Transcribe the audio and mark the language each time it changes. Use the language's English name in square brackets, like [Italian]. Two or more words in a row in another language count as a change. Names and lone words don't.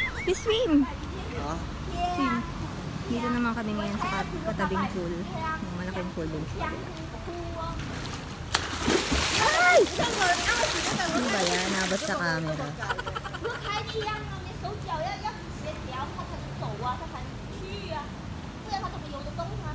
[English] We swim! 啊， Swim. [Filipino] Dito naman kami ngayon sa katabing pool. Yung malaking pool din sa kabila. Ay! Ano ba yan? Nabot sa camera. [Chinese] 不是开枪啊，你手脚要协调，他才能走啊，他才能去啊，不然他怎么游得动啊？